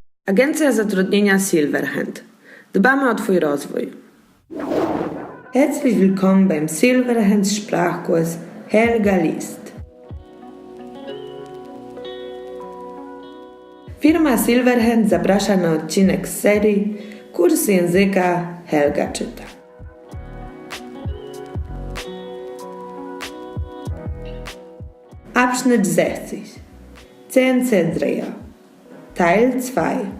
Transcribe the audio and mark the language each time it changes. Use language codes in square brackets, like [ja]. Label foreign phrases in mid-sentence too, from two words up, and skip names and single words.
[pl] Agencja zatrudnienia SILVERHAND. Dbamy o Twój rozwój. [de] Herzlich willkommen beim SILVERHAND Sprachkurs Helga liest. [pl] Firma SILVERHAND zaprasza na odcinek z serii Kurs języka Helga czyta. [de] Abschnitt 60 CNC-Dreher Teil 2